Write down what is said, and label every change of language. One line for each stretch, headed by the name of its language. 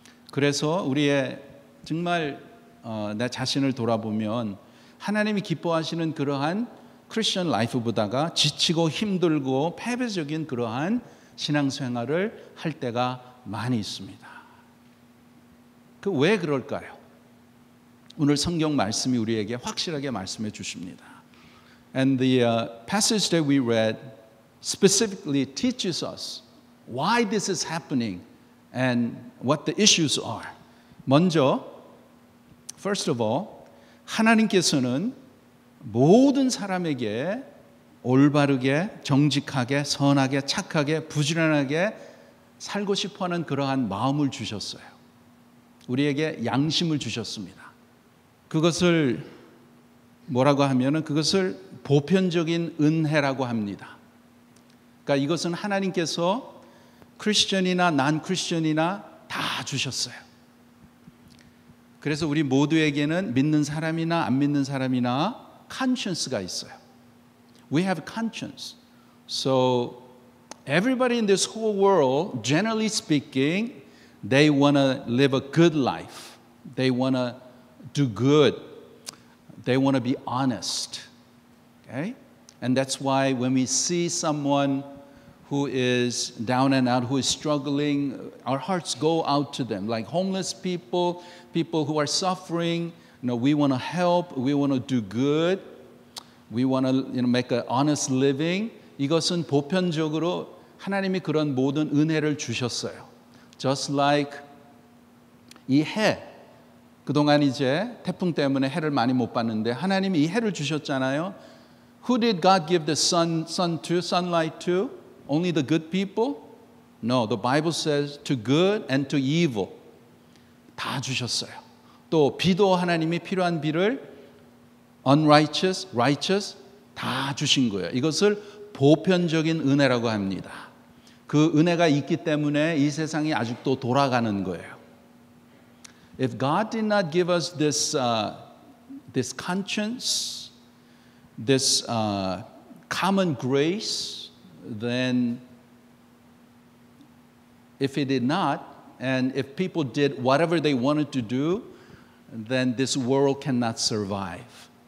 Korean: 그래서 우리의 정말 내 자신을 돌아보면 하나님이 기뻐하시는 그러한 크리스천 라이프보다가 지치고 힘들고 패배적인 그러한 신앙생활을 할 때가 많이 있습니다. 그 왜 그럴까요? 오늘 성경 말씀이 우리에게 확실하게 말씀해 주십니다.
English: And the passage that we read specifically teaches us why this is happening and what the issues are.
Korean: 먼저,
English: first of all,
Korean: 하나님께서는 모든 사람에게 올바르게, 정직하게, 선하게, 착하게, 부지런하게 살고 싶어하는 그러한 마음을 주셨어요. 우리에게 양심을 주셨습니다. 그것을 뭐라고 하면은 그것을 보편적인 은혜라고 합니다. 그러니까 이것은 하나님께서 크리스천이나 난 크리스천이나 다 주셨어요. 그래서 우리 모두에게는 믿는 사람이나 안 믿는 사람이나 conscience가 있어요.
English: We have conscience. So everybody in this whole world, generally speaking, they want to live a good life. They want to do good. They want to be honest. Okay? And that's why when we see someone who is down and out, who is struggling, our hearts go out to them. Like homeless people, people who are suffering, we want to help, we want to do good. We want to make an honest living.
Korean: 이것은 보편적으로 하나님이 그런 모든 은혜를 주셨어요.
English: Just like
Korean: 이 해, 그동안 이제 태풍 때문에 해를 많이 못 봤는데 하나님이 이 해를 주셨잖아요.
English: Who did God give the sunlight to? Only the good people? No, the Bible says to good and to evil.
Korean: 다 주셨어요. 또 비도 하나님이 필요한 비를
English: unrighteous, righteous
Korean: 다 주신 거예요. 이것을 보편적인 은혜라고 합니다. 그 은혜가 있기 때문에 이 세상이 아직도 돌아가는 거예요.
English: If God did not give us this conscience, this common grace, then if He did not, and if people did whatever they wanted to do, then this world cannot survive.